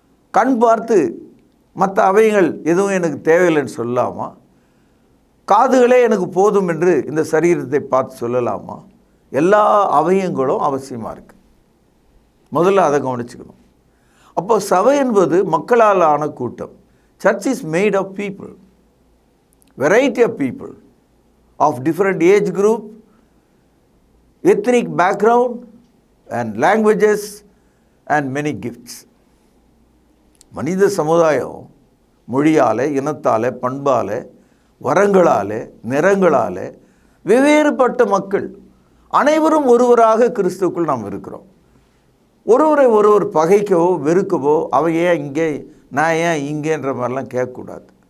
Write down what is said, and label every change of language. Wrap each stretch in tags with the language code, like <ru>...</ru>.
<ta>கண் பார்த்து மற்ற அவயங்கள் எதுவும் எனக்கு தேவையில்லைன்னு சொல்லலாமா? காதுகளே எனக்கு போதும் என்று இந்த சரீரத்தை பார்த்து சொல்லலாமா? எல்லா அவயங்களும் அவசியமாக இருக்குது. முதல்ல அதை கவனிச்சுக்கணும். அப்போ சபை என்பது மக்களால் ஆன கூட்டம்.</ta> <en>Church is made of people, variety of people of different age group, ethnic background and languages and many gifts.</en> <ta>மனித சமுதாயம் மொழியால், இனத்தால், பண்பால், வரங்களால், நிறங்களால் வெவ்வேறுபட்ட மக்கள் அனைவரும் ஒருவராக கிறிஸ்துவுக்குள் நாம் இருக்கிறோம். ஒருவரை ஒருவர் பகைக்கவோ வெறுக்கவோ அவன் ஏன் இங்கே நான் ஏன் இங்கேன்ற மாதிரிலாம் கேட்கக்கூடாது.</ta>